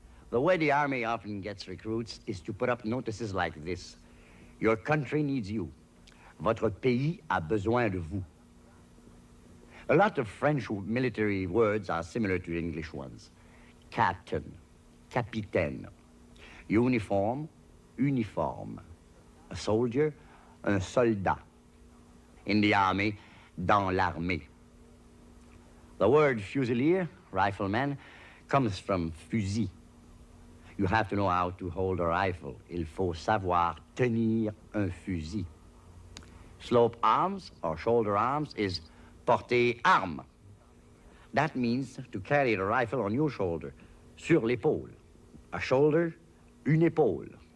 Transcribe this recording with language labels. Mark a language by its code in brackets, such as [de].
[en] The way the Army often gets recruits is to put up notices like this. Your country needs you. [fr] Votre pays a besoin de vous. [en] A lot of French military words are similar to English ones. Captain, capitaine. Uniform, uniforme. A soldier, [fr] un soldat. [en] In the army, [fr] dans l'armée. [en] The word fusilier, rifleman, comes from fusil. You have to know how to hold a rifle. [fr] Il faut savoir tenir un fusil. [en] Slope arms or shoulder arms is porter arme. That means to carry the rifle on your shoulder, [fr] sur l'épaule. [en] A shoulder, une épaule.